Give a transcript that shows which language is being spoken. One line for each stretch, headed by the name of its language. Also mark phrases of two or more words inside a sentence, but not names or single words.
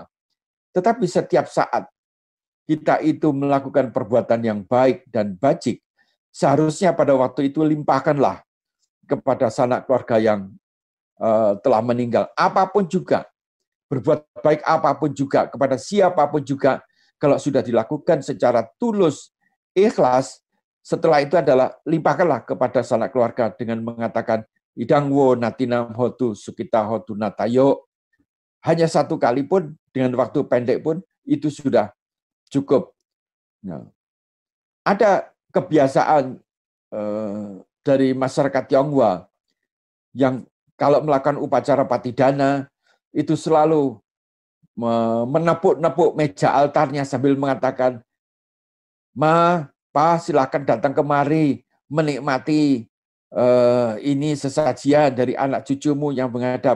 Indonesian: Tetapi setiap saat kita itu melakukan perbuatan yang baik dan bajik, seharusnya pada waktu itu limpahkanlah kepada sanak keluarga yang telah meninggal. Apapun juga, berbuat baik apapun juga, kepada siapapun juga, kalau sudah dilakukan secara tulus, ikhlas, setelah itu adalah limpahkanlah kepada sanak keluarga dengan mengatakan,
Pali: idangwo natinam hotu sukita hotu natayo.
Indonesian: Hanya satu kali pun, dengan waktu pendek pun, itu sudah cukup. Nah, ada kebiasaan dari masyarakat Tionghoa yang kalau melakukan upacara patidana, itu selalu menepuk-nepuk meja altarnya sambil mengatakan, Pa, silakan datang kemari menikmati ini sesajian dari anak cucumu yang menghadap.